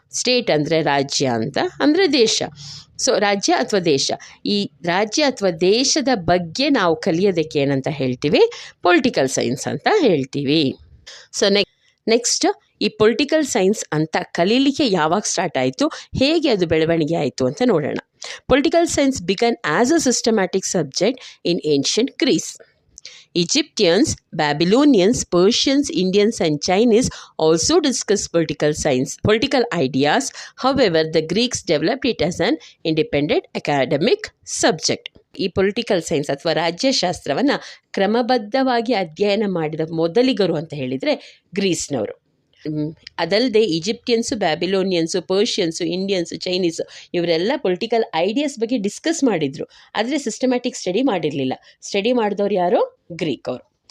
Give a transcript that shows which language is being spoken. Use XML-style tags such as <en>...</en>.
<kn>State ಅಂದರೆ ರಾಜ್ಯ ಅಂತ ಅಂದರೆ ದೇಶ. ಸೊ ರಾಜ್ಯ ಅಥವಾ ದೇಶ, ಈ ರಾಜ್ಯ ಅಥವಾ ದೇಶದ ಬಗ್ಗೆ ನಾವು ಕಲಿಯೋದಕ್ಕೆ ಏನಂತ ಹೇಳ್ತೀವಿ? ಪೊಲಿಟಿಕಲ್ ಸೈನ್ಸ್ ಅಂತ ಹೇಳ್ತೀವಿ. ಸೊ ನೆಕ್ಸ್ಟ್ ಈ ಪೊಲಿಟಿಕಲ್ ಸೈನ್ಸ್ ಅಂತ ಕಲೀಲಿಕ್ಕೆ ಯಾವಾಗ ಸ್ಟಾರ್ಟ್ ಆಯಿತು, ಹೇಗೆ ಅದು ಬೆಳವಣಿಗೆ ಆಯಿತು ಅಂತ ನೋಡೋಣ.</kn> <en>Political science began as a systematic subject in ancient Greece. Egyptians, Babylonians, Persians, Indians and Chinese also discussed political ideas. However, the Greeks developed it as an independent academic subject.</en> <kn>ಈ political science ಅಥವಾ ರಾಜ್ಯಶಾಸ್ತ್ರವನ್ನು ಕ್ರಮಬದ್ಧವಾಗಿ ಅಧ್ಯಯನ ಮಾಡಿದ ಮೊದಲಿಗರು ಅಂತ ಹೇಳಿದರೆ ಗ್ರೀಸ್ನವರು. ಅದಲ್ಲದೆ ಈಜಿಪ್ಟಿಯನ್ಸು, ಬ್ಯಾಬಿಲೋನಿಯನ್ಸು, ಪರ್ಷಿಯನ್ಸು, Indians, Chinese ಇವರೆಲ್ಲ political ideas ಬಗ್ಗೆ ಡಿಸ್ಕಸ್ ಮಾಡಿದರು, ಆದರೆ ಸಿಸ್ಟಮ್ಯಾಟಿಕ್ ಸ್ಟಡಿ ಮಾಡಿರಲಿಲ್ಲ. ಸ್ಟಡಿ ಮಾಡಿದವ್ರು ಯಾರು? ಗ್ರೀಕ್ ಅವರು.</kn>